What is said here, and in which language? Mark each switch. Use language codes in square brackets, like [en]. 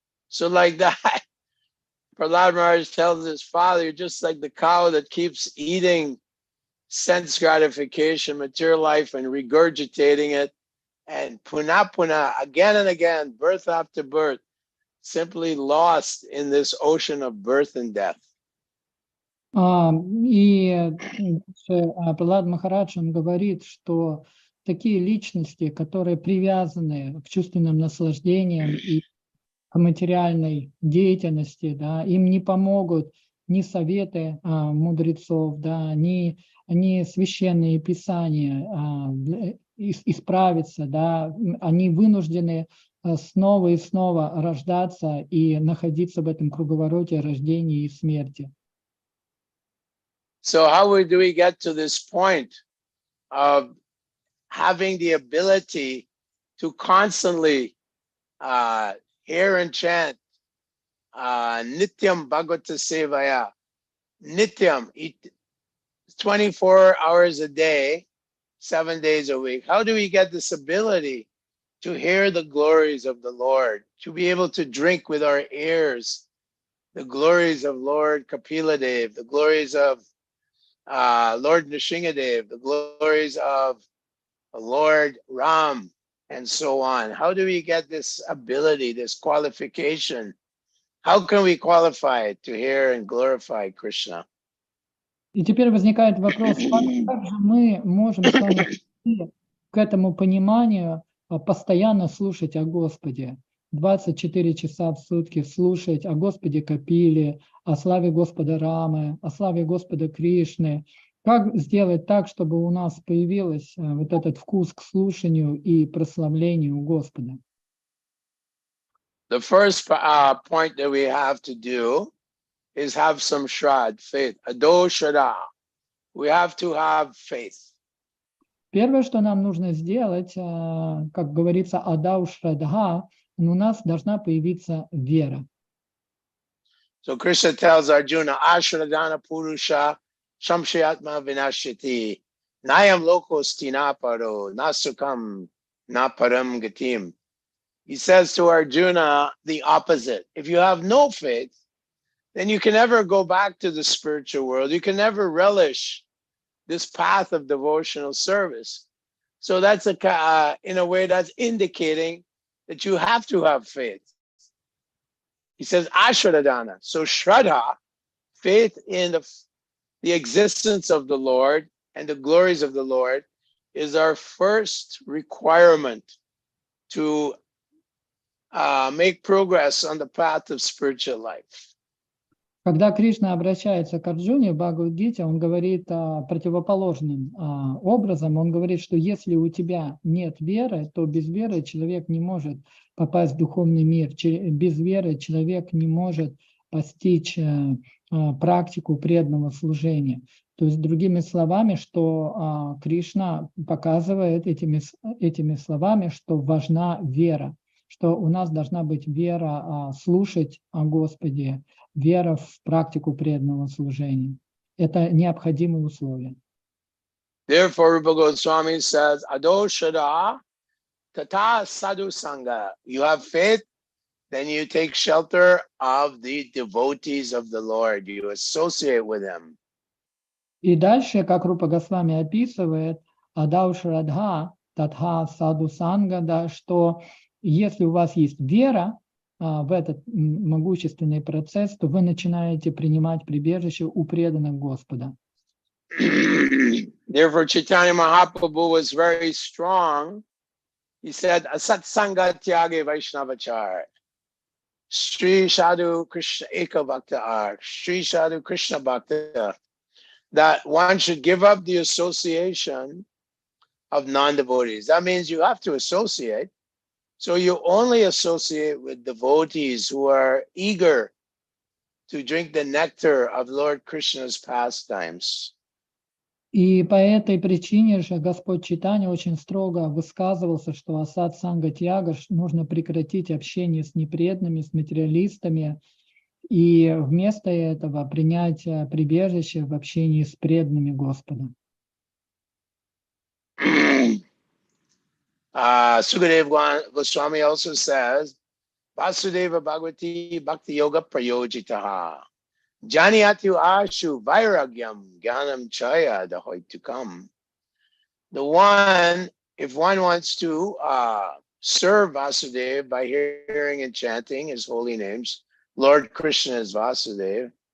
[en] So like that, Prahlad Maharaj tells his father, you're just like the cow that keeps eating sense gratification, material life, and regurgitating it, and puna, again and again, birth after birth, simply lost in this ocean of birth and death. [ru] И Пралад Махарадж, он говорит, что такие личности, которые привязаны к чувственным наслаждениям и к материальной деятельности, да, им не помогут ни советы мудрецов, да, ни священные писания исправиться, да, они вынуждены снова и снова рождаться и находиться в этом круговороте рождения и смерти. [en] So how do we get to this point of having the ability to constantly hear and chant [sa] Nityam Bhagavata Sevaya, [en] Nityam, 24 hours a day, 7 days a week? How do we get this ability to hear the glories of the Lord, to be able to drink with our ears the glories of Lord Kapiladev, the glories of Lord Nrsingadev, the glories of Lord Ram, and so on? How do we get this ability, this qualification? How can we qualify to hear and glorify Krishna? [ru] И теперь возникает вопрос, как же мы можем с вами прийти к этому пониманию, постоянно слушать о Господе, 24 часа в сутки слушать о Господе Капиле, о славе Господа Рамы, о славе Господа Кришны. Как сделать так, чтобы у нас появился вот этот вкус к слушанию и прославлению Господа? [en] The first point that we have to do is have some shrad, faith. [sa] Ado shraddha. [en] We have to have faith. [ru] Первое, что нам нужно сделать, как говорится, [sa] адау шрадха, [ru] у нас должна появиться вера. [en] So Krishna tells Arjuna, [sa] Ashradhana Purusha Shamshayatma Vinashiti Nayam Lokos Tinaparo Nasukam Naparam Gatim. [en] He says to Arjuna the opposite. If you have no faith, then you can never go back to the spiritual world. You can never relish this path of devotional service. So that's in a way that's indicating that you have to have faith. He says Ashradhana. So Shraddha, faith in the existence of the Lord and the glories of the Lord, is our first requirement to make progress on the path of spiritual life. [ru] Когда Кришна обращается к Арджуне в Бхагавад-гите, он говорит противоположным образом. Он говорит, что если у тебя нет веры, то без веры человек не может попасть в духовный мир. Без веры человек не может постичь практику преданного служения. То есть, другими словами, что Кришна показывает этими словами, что важна вера, что у нас должна быть вера слушать о Господе, вера в практику преданного служения. Это необходимые условия. [en] Therefore, Rupa Goswami says, [sa] Ado Shada Tata Sadhu Sangha. [en] You have faith, then you take shelter of the devotees of the Lord. You associate with them. [ru] И дальше, как Рупа Госвами описывает, [sa] Адау Шрадха Татха Саду Санга, [ru] да, что если у вас есть вера в этот могущественный процесс, то вы начинаете принимать прибежище у преданных Господа. [en] Therefore, Chaitanya Mahaprabhu was very strong. He said, [sa] Asat Sangha Tyage Vaishnavachar. Sri Sadhu Krishna Eka Bhakta Sri Sadhu Krishna Bhakta. [en] That one should give up the association of non-devotees. That means you have to associate. So you only associate with devotees who are eager to drink the nectar of Lord Krishna's pastimes. [ru] И по этой причине же Господь Чайтанья очень строго высказывался, что [sa] асад санга тьяга, [ru] нужно прекратить общение с непреданными, с материалистами, и вместо этого принять прибежище в общении с преданными Господа. [en] Sukadeva Goswami also says, [sa] Vasudeva Bhagavati Bhakti Yoga Prayojitaha. Janiatu Ashu Vairagyam Gyanam Chaya Dahoitukam. [en] The one, if one wants to serve Vasudeva by hearing and chanting his holy names, Lord Krishna is Vasudeva.